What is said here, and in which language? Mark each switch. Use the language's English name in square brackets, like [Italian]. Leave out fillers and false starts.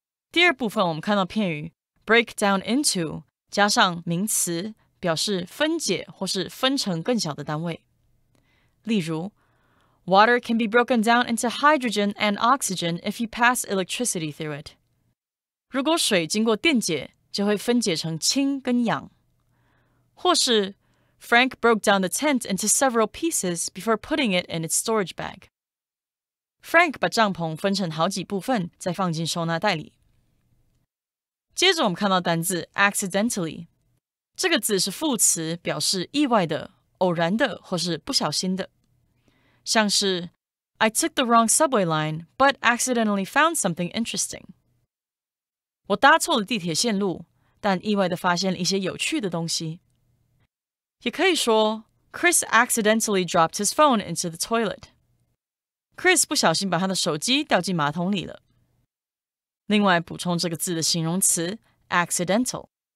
[Chinese] 第二部分我们看到片语 break down into 加上名词，表示分解或是分成更小的单位。 [English] 例如 Water can be broken down into hydrogen and oxygen if you pass electricity through it. [Chinese] 如果水经过电解，就会分解成氢跟氧。 [English] 或是 Frank broke down the tent into several pieces before putting it in its storage bag. [Chinese] Frank 把帐篷分成好几部分，再放进收纳袋里。接着我们看到单字 accidentally， 这个字是副词，表示意外的、偶然的或是不小心的。 [English] 像是 I took the wrong subway line, but accidentally found something interesting. [Chinese] 我搭错了地铁线路，但意外地发现了一些有趣的东西。也可以说 [English] Chris accidentally dropped his phone into the toilet. [Chinese] Chris 不小心把他的手机掉进马桶里了。另外补充这个字的形容词 accidental.